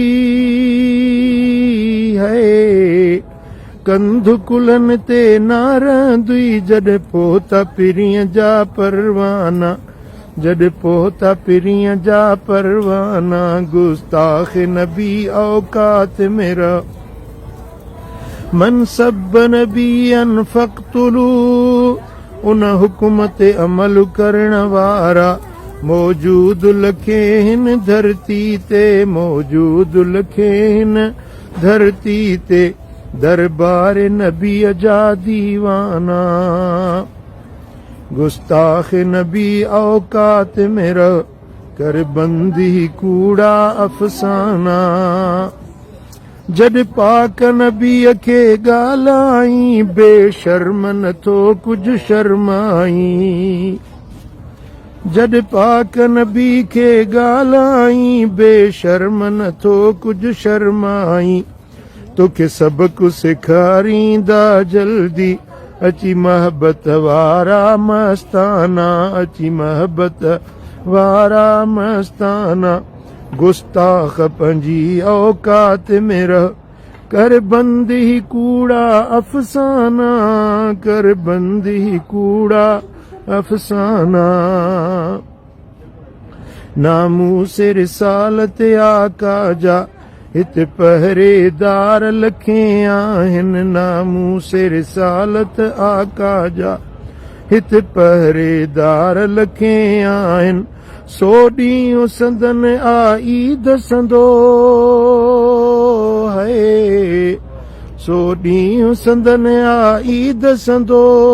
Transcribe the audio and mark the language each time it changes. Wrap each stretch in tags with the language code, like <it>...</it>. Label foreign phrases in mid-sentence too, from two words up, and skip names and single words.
<sd>है, कंध कुलन ते नार दुई, जड पोता पिरिय जा परवाना, जड पोता पिरिय जा परवाना, गुस्ताख नबी औकात मेरा,</sd> <ar>من سب نبيا فاقتلوه,</ar> <sd>उन हुकूमत अमल करण वारा, मौजूद लखे हिन धरती ते, मौजूद लखे हिन धरती ते, दरबार नबी जा दीवाना, गुस्ताख नबी औकात मेरा, कर बंदी कूड़ा अफसाना, जड पाक नबी खे गालाई, बेशर्म नथो कुछ शर्माई, जड पाक नबी खे गालाई, बेशर्म नथो कुछ शर्माई, तोखे सबक सिखारींदा जल्दी, अची महबत वारा मस्ताना, अची महबत वारा मस्ताना, गुस्ताख पंजी औकात मेरा, कर बंदी कूड़ा अफसाना, कर बंदी कूड़ा अफसाना, नामू से रिसालत आका जा, हित पहरेदार लखे आहिन, नामू से रिसालत आका जा, हित पहरेदार लखे आहिन, सो ॾींहुं संदन आई दसंदो है, सो ॾींहुं संदन आई दसंदो,</sd>